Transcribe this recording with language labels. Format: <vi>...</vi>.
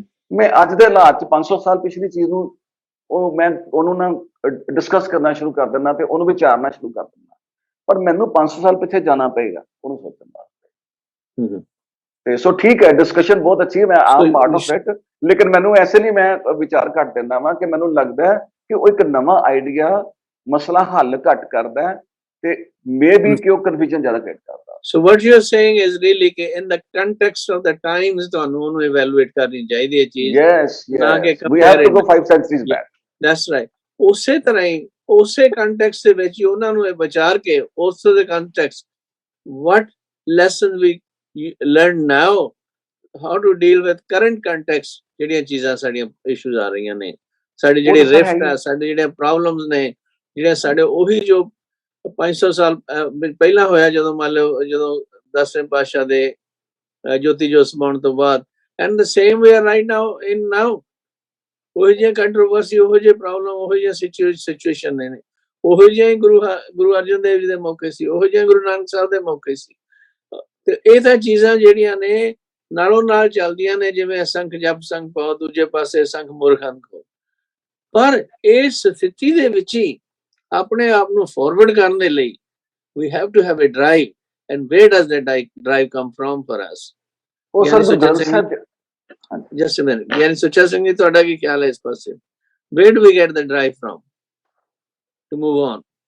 <pa>ਮੈਂ ਅੱਜ ਦੇ ਹਾਲਾਤ 'ਚ 500 ਸਾਲ ਪਿਛਲੀ ਚੀਜ਼ ਨੂੰ ਮੈਂ ਉਹਨੂੰ ਨਾ ਡਿਸਕਸ ਕਰਨਾ ਸ਼ੁਰੂ ਕਰ ਦਿੰਦਾ ਤੇ ਉਹਨੂੰ ਵਿਚਾਰਨਾ ਸ਼ੁਰੂ ਕਰ ਦਿੰਦਾ, ਪਰ ਮੈਨੂੰ 500 ਸਾਲ ਪਿੱਛੇ ਜਾਣਾ ਪਏਗਾ ਉਹਨੂੰ ਸੋਚਣ ਵਾਸਤੇ। ਤੇ ਸੋ ਠੀਕ ਹੈ, ਡਿਸਕਸ਼ਨ ਬਹੁਤ ਅੱਛੀ ਹੈ, ਮੈਂ ਆਮ ਪਾਰਟ ਆਫ ਇਟ, ਲੇਕਿਨ ਮੈਨੂੰ ਐਸੇ ਨਹੀਂ ਮੈਂ ਵਿਚਾਰ ਘੱਟ ਦਿੰਦਾ ਵਾਂ ਕਿ ਮੈਨੂੰ ਲੱਗਦਾ ਹੈ ਕਿ ਉਹ ਇੱਕ ਨਵਾਂ ਆਈਡੀਆ ਮਸਲਾ ਹੱਲ ਘੱਟ ਕਰਦਾ ਹੈ ਤੇ ਮੇ ਬੀ ਕਿ ਉਹ ਕਨਫਿਊਜ਼ਨ ਜ਼ਿਆਦਾ ਕ੍ਰੀਏਟ ਕਰਦਾ।</pa> <en>So what you're saying is really ਕਿ in the context of the times</en> <pa>ਤੁਹਾਨੂੰ ਉਹਨੂੰ</pa> <en>evaluate</en> <pa>ਕਰਨੀ ਚਾਹੀਦੀ ਹੈ ਚੀਜ਼, ਨਾ ਕਿ</pa> <en>we have to go 5 centuries back. That's right.</en> <pa>ਉਸੇ ਤਰ੍ਹਾਂ ਹੀ ਉਸੇ ਕੰਟੈਕਸਟ ਦੇ ਵਿੱਚ ਹੀ ਉਹਨਾਂ ਨੂੰ ਇਹ ਵਿਚਾਰ ਕੇ ਉਸ ਦੇ context</pa> <en>what lessons we learn now, how to deal with current context,</en> <pa>ਜਿਹੜੀਆਂ ਚੀਜ਼ਾਂ ਸਾਡੀਆਂ ਇਸ਼ੂਜ਼ ਆ ਰਹੀਆਂ ਨੇ, ਸਾਡੇ ਜਿਹੜੇ ਰਿਫਟ ਆ, ਸਾਡੇ ਜਿਹੜੇ ਪ੍ਰੋਬਲਮਸ ਨੇ, ਜਿਹੜੇ ਸਾਡੇ ਉਹੀ ਜੋ 500 ਸਾਲ ਪਹਿਲਾਂ ਹੋਇਆ, ਜਦੋਂ ਮੰਨ ਲਓ ਜਦੋਂ 10ਵੇਂ ਪਾਤਸ਼ਾਹ ਦੇ ਜੋਤੀ ਜੋਤ ਸਮਾਉਣ ਤੋਂ ਬਾਅਦ,</pa> <en>and the same way right now in now,</en> <pa>ਉਹੋ ਜਿਹੀ ਕੰਟਰੋਵਰਸੀ, ਉਹੋ ਜਿਹੇ ਪ੍ਰੋਬਲਮ, ਉਹੋ ਜਿਹੀ ਸਿਚੁਏਸ਼ਨ ਨੇ, ਉਹੋ ਜਿਹੇ ਗੁਰੂ ਅਰਜਨ ਦੇਵ ਜੀ ਦੇ ਮੌਕੇ ਸੀ, ਉਹੋ ਜਿਹੇ ਗੁਰੂ ਨਾਨਕ ਸਾਹਿਬ ਦੇ ਮੌਕੇ ਸੀ। ਤੇ ਇਹ ਤਾਂ ਚੀਜ਼ਾਂ ਜਿਹੜੀਆਂ ਨੇ ਨਾਲੋਂ ਨਾਲ ਚੱਲਦੀਆਂ ਨੇ, ਜਿਵੇਂ ਅਸੰਖ ਜਪ ਸੰਖ ਪਾਓ, ਦੂਜੇ ਪਾਸੇ ਅਸੰਖ ਮੂਰਖਾਂ ਕੋ, ਪਰ ਇਸ ਸਥਿਤੀ ਦੇ ਵਿੱਚ ਹੀ ਆਪਣੇ ਆਪ ਨੂੰ ਫਾਰਵਰਡ ਕਰਨ ਦੇ ਲਈ</pa> <en>we have to have a drive, and where does that drive come from for us?</en> <pa>ਉਹ sir Gurdwara Sahib,</pa> <en>just a minute,</en> <pa>ਯਾਨੀ ਸੁੱਚਾ ਸਿੰਘ ਜੀ, ਤੁਹਾਡਾ ਕੀ ਖਿਆਲ ਹੈ ਇਸ ਪਾਸੇ?</pa> <en>Where do we get the drive from to move on?</en>